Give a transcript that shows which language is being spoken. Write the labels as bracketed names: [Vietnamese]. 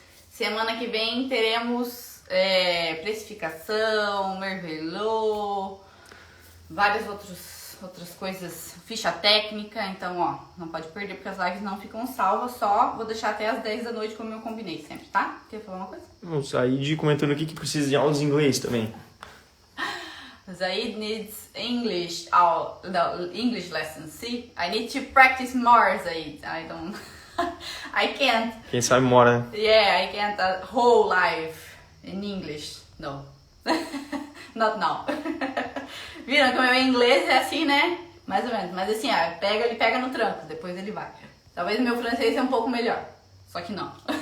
[Portuguese] Semana que vem teremos precificação, mervelot, várias outras coisas, ficha técnica. Então, ó, não pode perder porque as lives não ficam salvas. Só vou deixar até as 10 da noite como eu combinei sempre, tá? Quer falar uma coisa? O Zaid comentando aqui que precisa de aulas de inglês também. [English] Zaid needs English, English lessons. See, I need to practice more, Zaid. I don't, I can't. [Portuguese] Quem sabe mora, né? [English] Yeah, I can't a whole life in English. No, not now. [Portuguese] Viram que o meu inglês é assim, né? Mais ou menos. Mas assim, ele pega no tranco, depois ele vai. Talvez o meu francês seja um pouco melhor. Só que não.